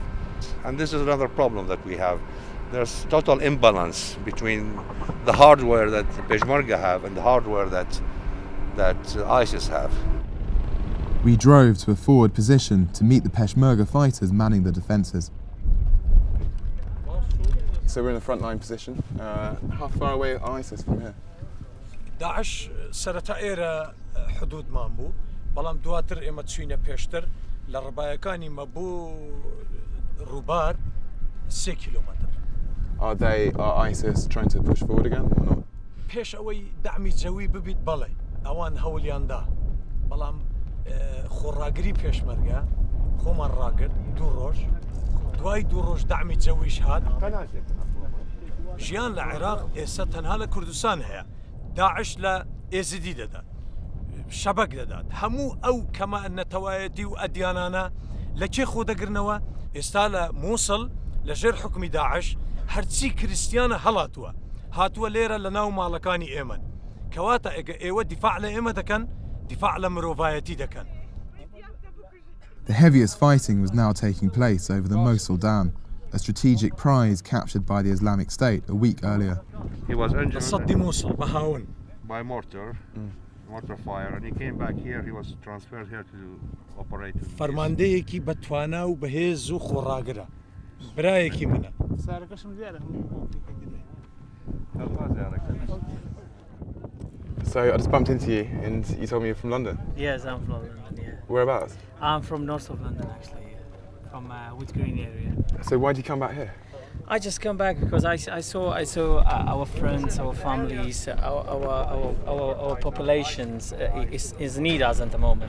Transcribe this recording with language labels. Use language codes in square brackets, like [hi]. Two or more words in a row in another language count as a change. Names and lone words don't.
[en] And this is another problem that we have. There's total imbalance between the hardware that Peshmerga have and the hardware that ISIS have. We drove to a forward position to meet the Peshmerga fighters manning the defences. So we're in a frontline position. How far away are ISIS from here? [ckb] داعش سەرەتا ئێرە حدود مان بوو، بەڵام دواتر ئێمە چوینە پێشتر لە ڕێبایەکانی مەبوو ڕووبار 3 کیلومتر. [en] Are ISIS trying to push forward again or not? [ckb] پێش ئەوەی دامی جەوی ببیت بەڵێ ئەوان هەوڵیاندا، بەڵام خۆڕاگری پێشمەرگە خۆمان ڕاگرت 2 ڕۆژ، دوای 2 ڕۆژ دامی جەویش هات. ژیان لە عێراق ئێستا تەنها لە کوردستان هەیە. داعش لە ئێزیدی دەدات، شەبەک دەدات. هەموو ئەو کەمە نەتەوایەتی و ئەدیانانە لە کێ خۆ دەگرنەوە؟ ئێستا لە مووسڵ لە ژێر حکمی داعش هەرچی کریسیانە هەڵاتووە، هاتووە لێرە لە ناو ماڵەکانی ئێمەن. کەواتە ئەگە ئێوە دیفاع لە ئێمە دەکەن، دیفاع لە مرۆڤایەتی دەکەن. [en] The heaviest fighting was now taking place over the Mosul Dam, a strategic prize captured by the Islamic State a week earlier. He was injured [ckb] صدي مووسڵ بەهاون [en] by mortar fire, and he came back here. He was transferred here to operate. [ckb] فەرماندەیەکی بەتوانا و بەهێز و خۆڕاگرە، برایەکی منە. [en] So I just bumped into you and you told me you're from London. Yes, I'm from London, yeah. Whereabouts? I'm from north of London, actually, from Wood Green area. So why did you come back here? I just come back because I saw our friends, our families, our populations is need us at the moment.